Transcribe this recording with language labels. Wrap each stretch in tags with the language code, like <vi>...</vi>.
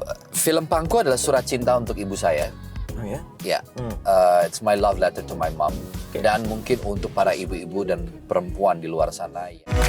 <id>Film Pangku adalah surat cinta untuk ibu saya. Oh ya?</id> <en>Ya, it's my love letter to my mom.</en> <id>Dan mungkin untuk para ibu-ibu dan perempuan di luar sana. Ya.</id>